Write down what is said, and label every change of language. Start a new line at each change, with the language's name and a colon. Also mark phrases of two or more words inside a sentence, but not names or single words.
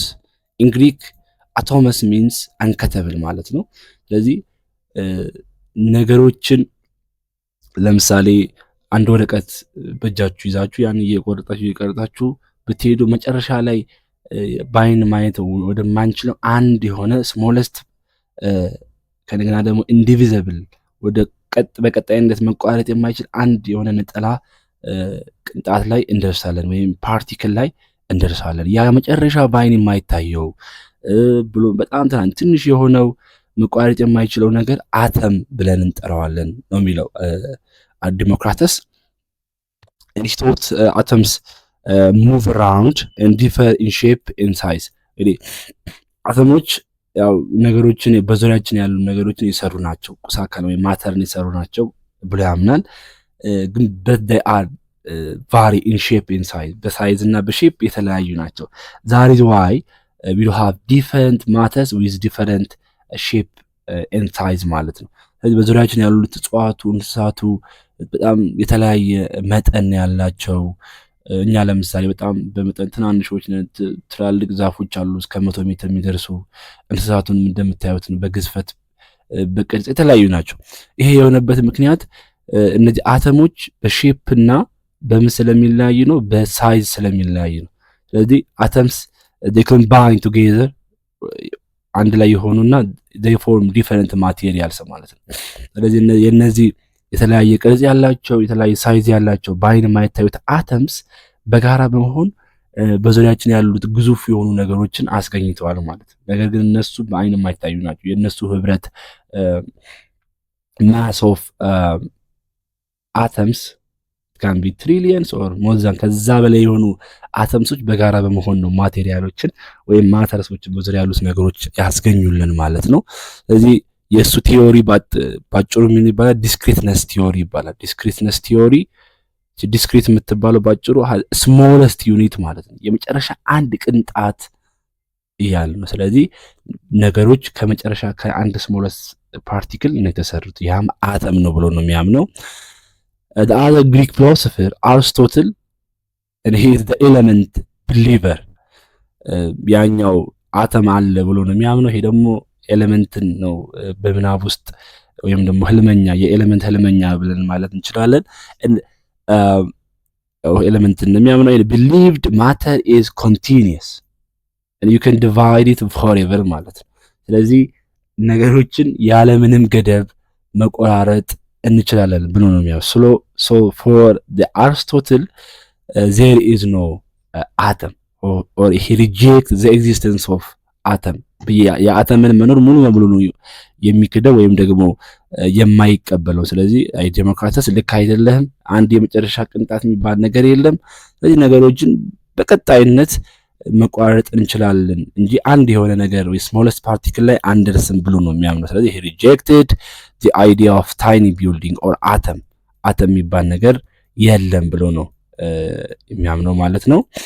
English: in Greek atomos means uncuttable
Amharic: ማለት ነው። ስለዚህ ነገሮችን ለምሳሌ አንድ ወረቀት በእጃችሁ ይዛችሁ ያን እየቆረጣችሁ ብትሄዱ መጨረሻ ላይ ባይን ማየት ወደማንችለው አንድ የሆነ smallest ከነገና ደግሞ indivisible ወደ በቀጣይነት መቋረጥ የማይችል አንድ የሆነ ነጠላ ቅንጣት ላይ እንደርሳለን ወይም ፓርቲክል ላይ እንደርሳለን። ያ መጨረሻ ባይን የማይታየው ብሎ በጣም ትንሽ የሆነው መቋረጥ የማይችለው ነገር አተም ብለን እንጠራዋለን ነው የሚለው ዲሞክራተስ።
English: he thought atoms move around and differ in shape and size።
Amharic: እንግዲህ አተሞች ያው ነገሮችን በዙሪያችን ያሉ ነገሮችን የሰሩ ናቸው፣ ቁስ አካል ወይም ማተርን የሰሩ ናቸው ብሎ ያምናል።
English: ግን but they are vary in shape and size፣
Amharic: በሳይዝ እና በሼፕ የተለያዩ ናቸው።
English: that is why we have different matters with different shape and size
Amharic: ማለት ነው። ስለዚህ በዙሪያችን ያሉት እጽዋቱ፣ እንስሳቱ በጣም የተለያየ መጠን ያላቸው። እኛ ለምሳሌ በጣም በመጠን ትናንሾች ትላልቅ ዛፎች አሉ እስከ 100 ሜትር የሚደርሱ። እንስሳቱን እንደምታዩት በግዝፈት በቅርጽ የተለያዩ ናቸው። ይሄ የሆነበት ምክንያት እነዚህ አተሞች በሼፕ እና በምን ስለሚለያዩ ነው? በሳይዝ ስለሚለያዩ ነው። ስለዚህ አተምስ
English: they combine together
Amharic: አንድ ላይ የሆኑና
English: they form different materials
Amharic: ማለት ነው። ስለዚህ የነዚህ የተለያየ ቅርጽ ያላቸው የተለያየ ሳይዝ ያላቸው በአይን የማይታዩት አተምስ በጋራ በመሆን በዙሪያችን ያሉት ግዙፍ የሆኑ ነገሮችን አስገኝተዋል ማለት ነው። ነገር ግን እነሱ በአይን የማይታዩ ናቸው። የነሱ ህብረት
English: mass of atoms can be trillions or more than
Amharic: ከዛ በላይ የሆኑ አተምሶች በጋራ በመሆን ነው ማቴሪያሎችን ወይም ማተርሶችን በዙሪያ ያሉት ነገሮች ያስገኙልን ማለት ነው። ስለዚህ የሱ ቲዮሪ ባጭሩ ምን ይባላል?
English: discreteness theory
Amharic: ይባላል።
English: discreteness theory
Amharic: ዲስክሪት የምትባለው ባጭሩ
English: smallest unit
Amharic: ማለት ነው፣ የመጨረሻ አንድ ቅንጣት ይያል ነው። ስለዚህ ነገሮች ከመጨረሻ ከአንድ
English: smallest particle
Amharic: ነው የተሰሩት፣ ያም አተም ነው ብሎ ነው የሚያምነው።
English: the other Greek philosopher Aristotle, and he is the element believer።
Amharic: ያኛው አተም አለ ብሎ ነው የሚያምነው። ይሄ ደግሞ ኤሌመንትን ነው በምናብ ውስጥ ወይም ደግሞ ህልመኛ የኤሌመንት ህልመኛ ብለን ማለት እንችላለን። ኤሌመንትን ነው የሚያምነው።
English: believed matter is continuous and you can divide it forever
Amharic: ማለት ነው። ስለዚህ ነገሮችን ያለምንም ገደብ መቆራረጥ እንችላለን ብሎ ነው
English: የሚያው so for the Aristotle there is no atom or he rejects the existence of atom የአተምን
Amharic: መኖር ሙሉ በሙሉ ነው የሚክደው ወይም ደግሞ የማይቀበለው። ስለዚህ ዴሞክራተስ ልክ አይደለም፣ አንድ የመጨረሻ ቅንጣት የሚባል ነገር የለም። ስለዚህ ነገሮችን በቀጣይነት መቋረጥ እንችላለን እንጂ አንድ የሆነ ነገር ወይ
English: smallest particle
Amharic: ላይ አንደርስም ብሎ ነው የሚያምነው። ስለዚህ
English: he rejected the idea of tiny building or atom
Amharic: የሚባል ነገር የለም ብሎ ነው የሚያምነው ማለት ነው።